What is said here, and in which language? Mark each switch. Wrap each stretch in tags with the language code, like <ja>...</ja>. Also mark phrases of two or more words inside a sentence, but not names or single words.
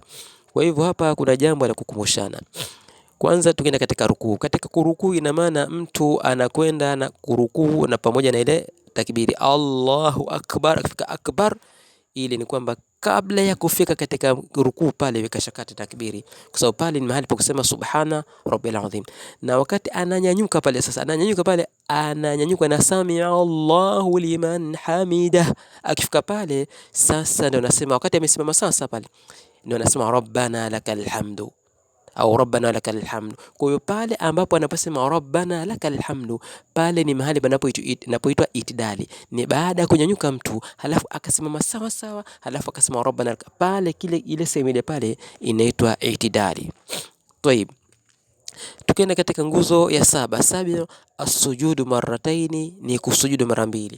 <sw>Kwa hivyo hapa kuna jambo la kukumbushana. Kwanza tukienda katika rukuu, katika kurukuu ina maana mtu anakwenda na kurukuu na pamoja na ile takbiri</sw> <ar>الله أكبر,</ar> <sw>akifika akbar, ili ni kwamba kabla ya kufika katika rukuu pale vikashakata takbiri, kwa sababu pale ni mahali pa kusema</sw> <ar>سبحان ربي العظيم.</ar> <sw>Na wakati ananyanyuka pale, sasa ananyanyuka na</sw> <ar>سمع الله لمن حمده.</ar> <sw>Akifika pale sasa ndio nasema, wakati amesimama sasa pale ndio nasema</sw> <ar>ربنا لك الحمد</ar> <sw>au</sw> <ar>ربنا لك الحمد.</ar> <sw>Kwa hiyo pale ambapo anaposema</sw> <ar>ربنا لك الحمد,</ar> <sw>pale ni mahali panapoitwa itidali. Ni baada ya kunyanyuka mtu halafu akasimama sawa sawa, halafu akasema rabbana, pale ile sehemu ile pale inaitwa itidali. Tayib, tukienda katika nguzo ya 7,</sw> <ar>السجود مرتين,</ar> <sw>ni kusujudu mara 2.</sw>